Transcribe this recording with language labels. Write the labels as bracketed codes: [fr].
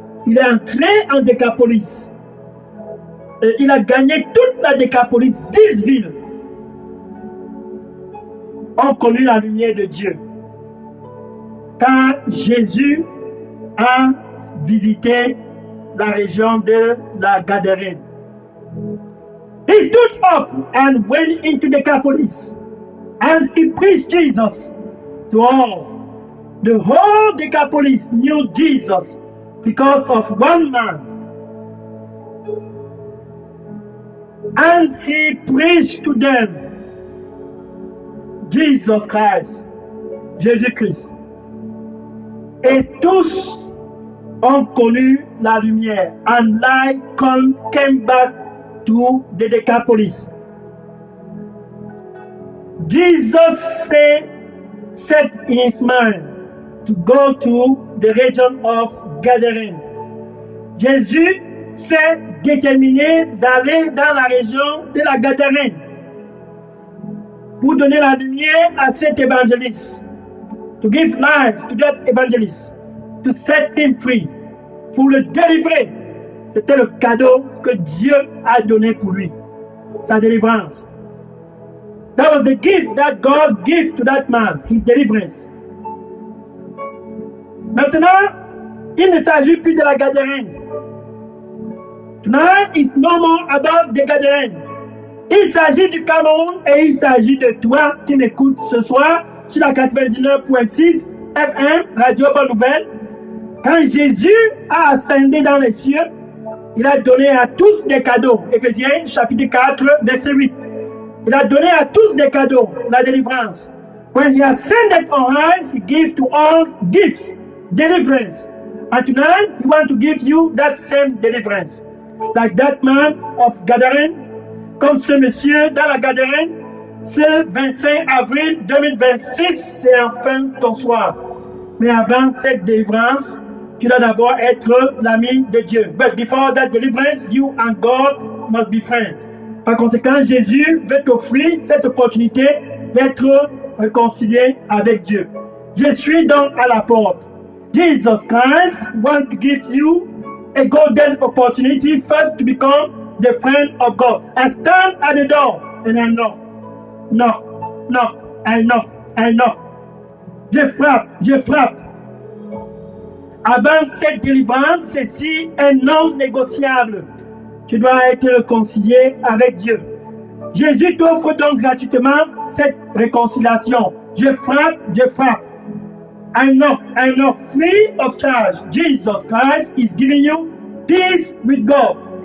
[fr] Il est entré en Décapolis. Et il a gagné toute la Décapolis, 10 villes ont connu la lumière de Dieu. Quand Jésus a visité la région de la Gadarène. [en] He stood up and went into Decapolis, and he preached Jesus to all. The whole Decapolis knew Jesus because of one man. And he preached to them Jesus Christ, Jésus-Christ. [fr] Et tous ont connu la lumière. [en] And light came back to the Decapolis. Jesus set in his mind to go to the region of Gadarène. [fr] Jésus s'est déterminé d'aller dans la région de la Gadarène pour donner la lumière à cet évangéliste, [en] to give life to that evangelist, to set him free, [fr] pour le délivrer. C'était le cadeau que Dieu a donné pour lui, sa délivrance. [en] That was the gift that God gave to that man, his deliverance. [fr] Maintenant, il ne s'agit plus de la Gadarène. [en] Tonight is no more about the Gadarène. [fr] Il s'agit du Cameroun et il s'agit de toi qui m'écoutes ce soir sur la 99.6 FM, Radio Bonne Nouvelle. Quand Jésus a ascendu dans les cieux, il a donné à tous des cadeaux. Éphésiens chapitre 4, verset 8. Il a donné à tous des cadeaux, la délivrance. [en] When he ascended on high, he gave to all gifts, deliverance. And tonight, he wants to give you that same deliverance. Like that man of Gadarène, [fr] comme ce monsieur dans la Gadarène, ce 25 avril 2026, c'est enfin ton soir. Mais avant cette délivrance, tu dois d'abord être l'ami de Dieu. [en] But before that deliverance, you and God must be friends. [fr] Par conséquent, Jésus veut t'offrir cette opportunité d'être réconcilié avec Dieu. Je suis donc à la porte. [en] Jesus Christ wants to give you a golden opportunity first to become the friend of God. I stand at the door and I knock. Knock, knock, I knock, I knock. [fr] Je frappe. Avant cette délivrance, ceci est non négociable. Tu dois être réconcilié avec Dieu. Jésus t'offre donc gratuitement cette réconciliation. Je frappe. [en] I knock, free of charge. Jesus Christ is giving you peace with God.